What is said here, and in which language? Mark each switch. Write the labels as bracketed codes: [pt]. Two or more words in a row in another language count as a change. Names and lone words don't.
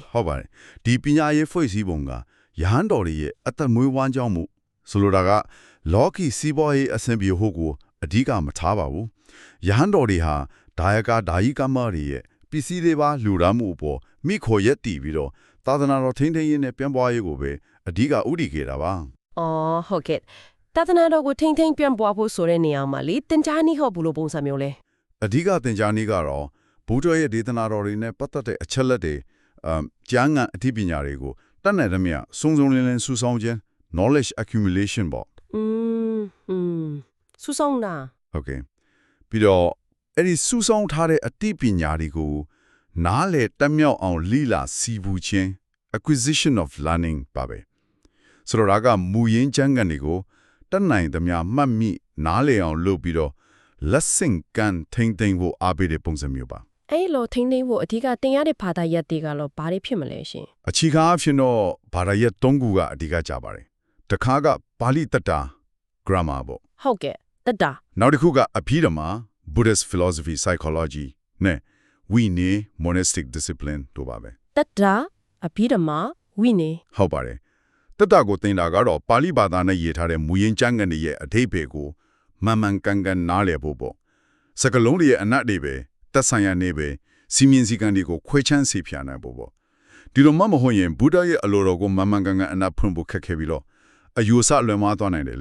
[my] ဟုတ်ပါတယ်ဒီပညာရေးဖွဲ့စည်းပုံကယဟန်တော်တွေရဲ့အသက်မွေးဝမ်းကြောင်းမှုဆိုလိုတာကလောကီစီးပွားရေးအဆင်ပြေဖို့ကိုအဓိကမထားပါဘူးယဟန်တော်တွေဟာဒါယကဒါယိကမတွေရဲ့ပစ္စည်းတွေပါလူရမှုပေါ်မိခိုရက်တီပြီးတော့သာသနာတော်ထိန်းသိမ်းရေးနဲ့ပြန်ပွားရေးကိုပဲအဓိကဥတည်ခဲ့တာပါ အော်ဟုတ်ကဲ့တသနာတော်ကိုထိန်းသိမ်းပြန်ပွားဖို့ဆိုတဲ့နေရာမှာလေတင် जा နည်းဟောဘူးလို့ပုံစံမျိုးလဲ အဓိကသင်ကြားနည်းကတော့ဘုရားရဲ့ဒေသနာတော်တွေနဲ့ပတ်သက်တဲ့အချက်လက်တွေကျမ်းဂန်အသိပညာတွေကိုတတ်နိုင်သမျှစုံစုံလင်လင်စုဆောင်းခြင်း [en] knowledge accumulation [my] ပေါ့ စူဆောင်တာ ဟုတ်ကဲ့ပြီးတော့အဲ့ဒီစုဆောင်းထားတဲ့အသိပညာတွေကိုနားလေတက်မြောက်အောင်လိလာစီပူခြင်း [en] acquisition of learning [my] ပါပဲဆိုတော့ဒါကမူရင်းကျမ်းဂန်တွေကိုတတ်နိုင်သမျှမှတ်မိနားလေအောင်လုပ်ပြီးတော့လက်ဆင့်ကမ်းထိမ့်သိမ့်ဖို့အားပေးတဲ့ပုံစံမျိုးပါ အဲ့လိုထိန်းသိမ်းဖို့အဓိကတင်ရတဲ့ဘာသာရပ်တွေကတော့ဘာတွေဖြစ်မလဲရှင် အခြေခံအဖြစ်တော့ဘာသာရပ်၃ခုကအဓိကကြပါတယ်တစ်ခါကပါဠိတတ္တာ grammar ပေါ့ ဟုတ်ကဲ့တတ္တာ နောက်တစ်ခုကအဘိဓမ္မာ [en] Buddhist philosophy psychology [my] နဲ့ဝိနည်း [en] monastic discipline [my] တို့ပါပဲ တတ္တာအဘိဓမ္မာဝိနည်း ဟုတ်ပါတယ်တတ္တကိုသင်တာကတော့ပါဠိဘာသာနဲ့ရေးထားတဲ့မူရင်းကျမ်းဂန်တွေရဲ့အဓိပ္ပာယ်ကိုမှန်မှန်ကန်ကန်နားလည်ဖို့ပေါ့စကားလုံးတွေရဲ့အနက်တွေပဲသက်ဆိုင်ရာနေပဲစီမင်းစည်းကမ်းတွေကိုခွဲခြမ်းစီဖြာနိုင်ဖို့ပေါ့ဒီလိုမှမဟုတ်ရင်ဘုရားရဲ့အလိုတော်ကိုမှန်မှန်ကန်ကန်အနက်ဖွင့်ဖို့ခက်ခဲပြီးတော့အယူဆလွယ်မှားသွားနိုင်တယ်လေ